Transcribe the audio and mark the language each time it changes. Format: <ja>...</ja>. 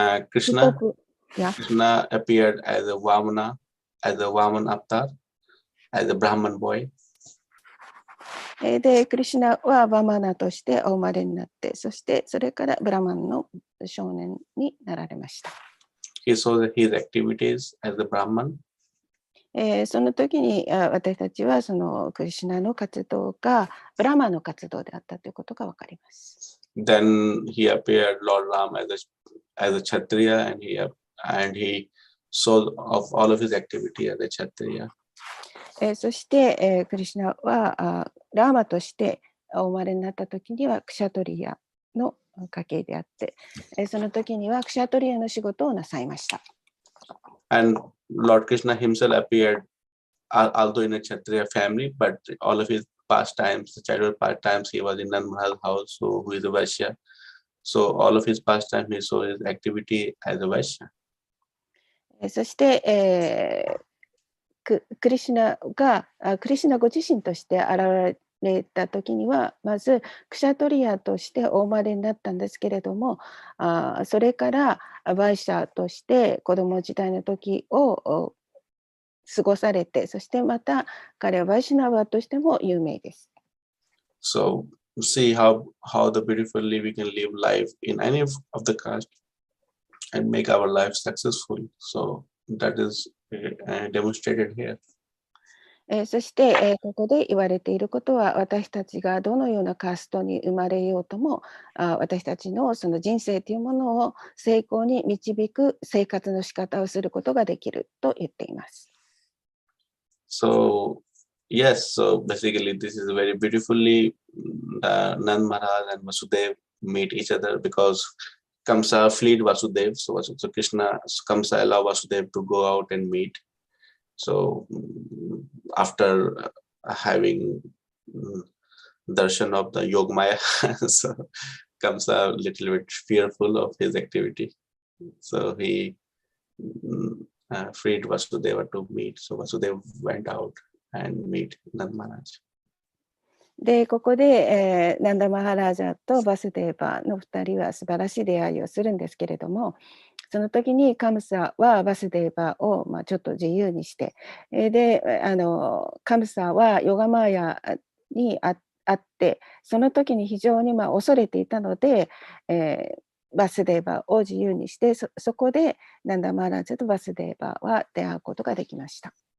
<en>Krishna appeared as a Vamana avatar, as a Brahman boy.</en> <ja>で、クリシュナはバマナとしてお生まれになって、そしてそれからブラマンの少年になられました。</ja> <en>He saw his activities as a Brahman.</en> <ja>その時に私たちはそのクリシュナの活動がブラマンの活動であったということがわかります。</ja> <en>Then he appeared Lord Ram as a Kshatriya, and he saw of all of his activity as a Kshatriya.</en> <ja>そして、クリシュナはラーマとしてお生まれになった時にはクシャトリアの家系であって、その時にはクシャトリアの仕事をなさいました。</ja> <en>And Lord Krishna himself appeared, although in a Kshatriya family, but all of his pastimes, the childhood pastimes, he was in Nand Maharaj's house, who is a Vaishya. So all of his pastimes, he saw his activity as a Vaishya.</en> <ja>そして、クリシュナご自身として現れた時には、まずクシャトリアとしてお生まれになったんですけれども、それからバイシャとして子供時代の時を過ごされて、そしてまた彼はバイシュナワとしても有名です。</ja> <en>So see how the beautifully we can live life in any of the caste and make our life successful. So that is demonstrated here.</en> <ja>そして、ここで言われていることは、私たちがどのようなカーストに生まれようとも、私たちのその人生というものを成功に導く生活の仕方をすることができると言っています。</ja> <en>So yes, so basically this is very beautifully Nand Maharaj and Vasudev meet each other because Kamsa freed Vasudev. So Krishna, Kamsa allow Vasudev to go out and meet. So after having darshan of the Yogmaya, so Kamsa a little bit fearful of his activity. So he freed Vasudeva to meet. So Vasudeva went out and meet Nand Maharaj.</en> <ja>で、ここで、ナンダ・マハラージャとバスデーバの2人は素晴らしい出会いをするんですけれども、その時にカムサはバスデーバを、ちょっと自由にして、で、カムサはヨガマーヤに会って、その時に非常に恐れていたので、バスデーバを自由にして、そこでナンダ・マハラージャとバスデーバは出会うことができました。</ja>